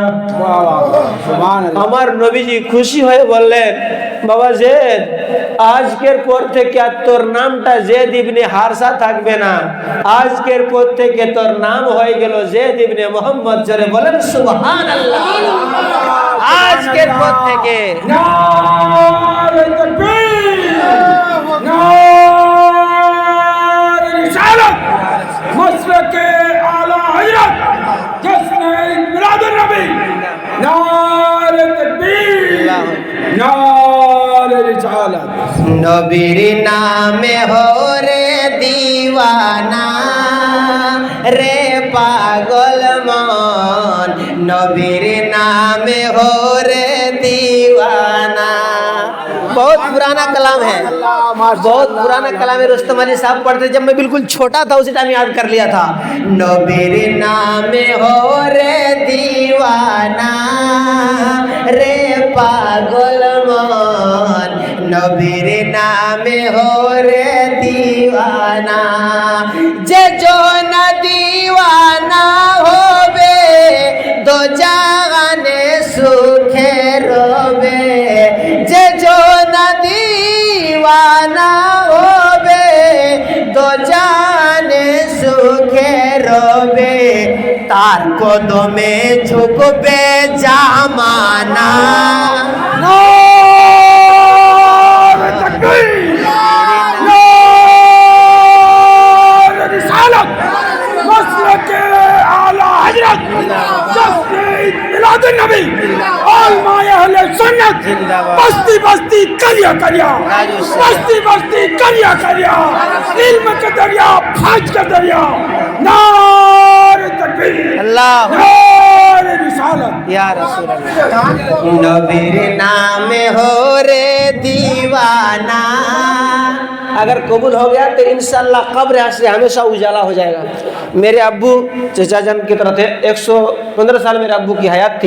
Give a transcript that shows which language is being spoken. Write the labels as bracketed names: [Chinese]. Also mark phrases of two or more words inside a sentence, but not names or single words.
[Bangla] আমার নবীজি খুশি হয়ে বললেন, বাবা জেদ, আজকের পর থেকে আর তোর নামটা জেদ ইবনে হারসা থাকবে না, আজকের পর থেকে তোর নাম হয়ে গেল জেদ ইবনে মোহাম্মদ। জোরে বলেন সুবহানাল্লাহ। আজকের পর থেকে [Hindi] नारे तकबीर, नारे रिसालत, मसलके आला हजरत, जश्न मिलादुन नबी, नारे तकबीर, नारे रिसालत। [Bangla] নবীর নামে হো রে দিওয়ানা, রে পাগল মন, নবীর নামে হো রে दीवाना। [Hindi] बहुत पुराना कलाम है, बहुत पुराना कलाम है। रुस्तम अली साहब पढ़ते, जब मैं बिल्कुल छोटा था उसी टाइम याद कर लिया था। [Bangla] নবীর নাম হো রে দিওয়ানা, রে পাগল মন, নবীর নাম হো রে দিওয়ানা। যে জো না দিওয়ানা হবে, দো জাহানে সুখে রবে। যে জো না দিওয়ানা হবে, দো জাহানে সুখে রবে। তার কদমে ঝুকবে জামানা। [Hindi] नारे तकबीर, नारे रिसालत, मसलके आला हजरत, जश्न मिलादुन नबी, आलमाए अहले सुन्नत, बस्ती बस्ती करिया करिया, बस्ती बस्ती करिया करिया, इल्म के दरिया, फाज के दरिया। नारे तकबीर, अल्लाह नारे रिसालत, [Arabic] يا رسول الله. [Bangla] নবীর নাম হো রে দিওয়ানা। [Hindi] अगर कबूल हो गया तो इंशाअल्लाह कब्र से हमेशा उजाला हो जाएगा। मेरे अब्बू चचा जान की तरह थे, 115 साल मेरे अब्बू की हयात थी।